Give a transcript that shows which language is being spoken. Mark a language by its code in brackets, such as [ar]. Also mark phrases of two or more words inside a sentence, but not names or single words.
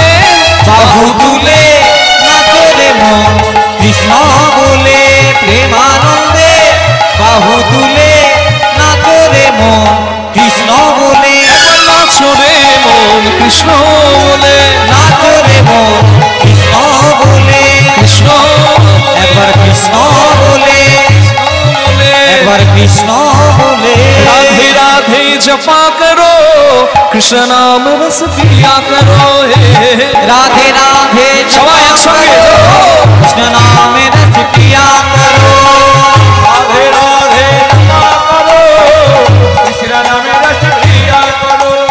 [bn] বাহু তুলে নাচো রে মন কৃষ্ণ বলে, প্রেমানন্দে বাহু তুলে নাচো রে মন কৃষ্ণ বলে। নাচো রে মন কৃষ্ণ বলে, নাচো রে মন কৃষ্ণ বলে, কৃষ্ণ একবার কৃষ্ণ বলে, একবার কৃষ্ণ বলে। [hi] राधे राधे जपा करो, कृष्ण नाम रस पिया करो। हे राधे राधे [bn] সবাই একসঙ্গে [hi] कृष्ण नाम रस पिया करो। राधे राधे जपा करो, कृष्ण नामे रस पिया करो।